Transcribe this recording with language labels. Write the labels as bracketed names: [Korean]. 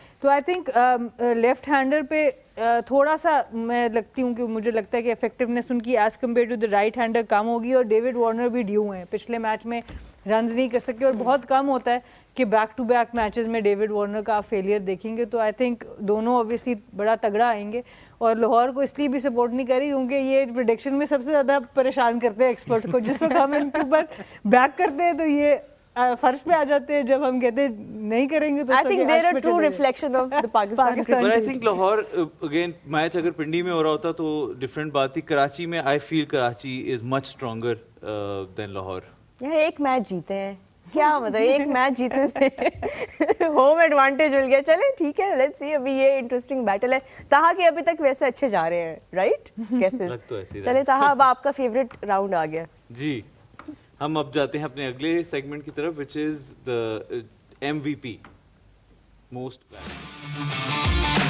[Urdu] تو I think left handler پہ تھوڑا سا میں لگتی ہوں کہ مجھے لگتا ہے کہ افیکٹونیس ان کی [English] as compared to the right hander [Urdu] کم ہوگی, اور ڈیوڈ وارنر بھی ڈیو ہیں, پچھلے میچ میں رنز نہیں کر سکے, اور بہت کم ہوتا ہے کہ بیک ٹو بیک میچز میں ڈیوڈ وارنر کا آپ فیلئر دیکھیں گے. تو [English] I think [Urdu] دونوں اوبیسلی بڑا تگڑا آئیں گے, اور لاہور کو اس لیے بھی سپورٹ نہیں کری کیونکہ یہ پریڈکشن میں سب سے زیادہ پریشان کرتے ہیں ایکسپرٹ کو. جس وقت ہم ان کے اوپر بیک کرتے ہیں تو یہ فرش پہ آ جاتے ہیں, جب ہم کہتے ہیں نہیں کریں گے تو [English] I think they're a true reflection of the Pakistan. But I think [Urdu] Lahore again match اگر پنڈی میں ہو رہا ہوتا تو ڈفرینٹ بات تھی. کراچی میں [English] I feel Karachi is much stronger than Lahore. [Urdu] یہاں ایک میچ جیتے ہیں, کیا مطلب ایک میچ جیتنے سے ہوم ایڈوانٹیج مل گیا. چلیں ٹھیک ہے, [English] Let's see. [Urdu] ابھی یہ انٹرسٹنگ بیٹل ہے. تاہا کہ ابھی تک ویسے اچھے جا رہے ہیں, رائٹ کیسز. چلیں تاہا, اب آپ کا فیوریٹ راؤنڈ آ گیا. جی, ہم اب جاتے ہیں اپنے اگلے سیگمنٹ کی طرف, [English] Which is the MVP, most valuable.